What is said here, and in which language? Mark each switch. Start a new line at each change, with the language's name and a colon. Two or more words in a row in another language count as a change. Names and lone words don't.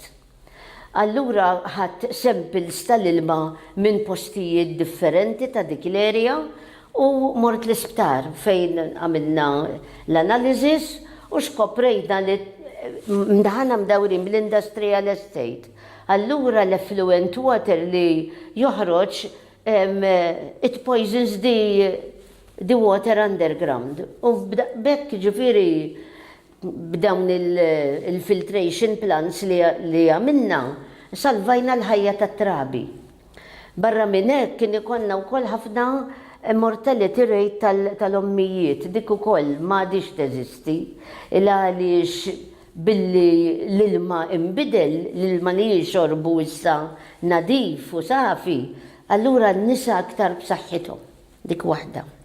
Maltese: Allura ħadd samples tal-ilma minn postijiet differenti ta' dik l-area u mort l-isptar fejn għamilna l-analysis u xkoprejna li mdaħana mdawrin bl-
English: industrial estate.
Maltese: Allura l-
English: effluent water
Maltese: li joħroġ
English: it poisons the water underground.
Maltese: U bekk ġifiri b'dawn il-filtration plants li għamilna salvajna l-ħajja tat-trabi. Barra minn hekk kien ikonna wkoll ħafna
English: mortality rate
Maltese: tal-ommijiet, dik ukoll m'għadix teżisti, għaliex billi l-ilma imbidel, l-ilma li jixorbu issa nadif u safi, allura n-nisa aktar b'saħħithom, dik waħda.